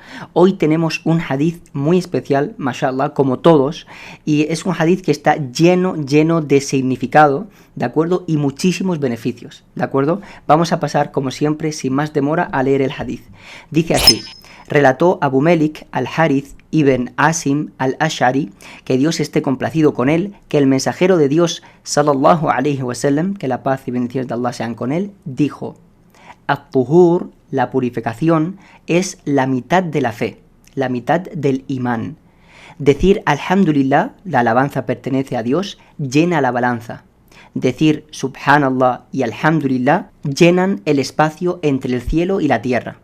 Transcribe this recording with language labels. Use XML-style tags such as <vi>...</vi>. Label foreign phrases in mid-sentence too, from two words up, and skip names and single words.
<es>Hoy tenemos un hadith muy especial, mashallah, como todos, y es un hadith que está lleno de significado, ¿de acuerdo? Y muchísimos beneficios, ¿de acuerdo? Vamos a pasar, como siempre, sin más demora, a leer el hadith. Dice así: relató Abu Malik al-Harith ibn Asim al-Ash'ari, que Dios esté complacido con él, que el mensajero de Dios,</es> <ar>صلى الله عليه وسلم,</ar> <es>que la paz y bendiciones de Allah sean con él, dijo: at-tuhur, la purificación, es la mitad de la fe, la mitad del imán. Decir alhamdulillah, la alabanza pertenece a Dios, llena la balanza. Decir subhanallah y alhamdulillah llenan el espacio entre el cielo y la tierra.</es>